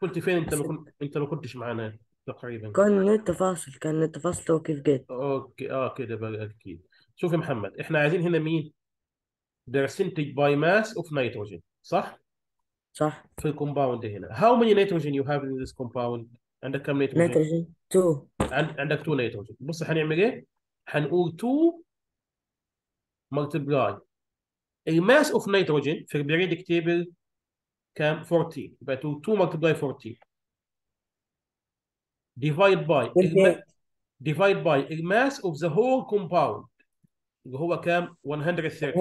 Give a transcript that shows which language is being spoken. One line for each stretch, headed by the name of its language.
Arabic: كنت فين انت ما كنتش معانا تقريبا. كان نت فاصل وكيف جيت. اوكي كده بقى اكيد. شوف يا محمد، احنا عايزين هنا مين؟
English: percentage by mass of nitrogen،
Arabic: صح؟ صح. في الكومباوند هنا.
English: How many nitrogen you have in this compound؟
Arabic: عندك كم نيتروجين؟ نيتروجين 2. عندك 2 نيتروجين. بص هنعمل ايه؟ هنقول 2 multiply الماس اوف نيتروجين في البريدك تيبل كام؟ 14. يبقى 2 multiply 14 divide by الماس اوف ذا هول كومباوند اللي هو كام؟ 130.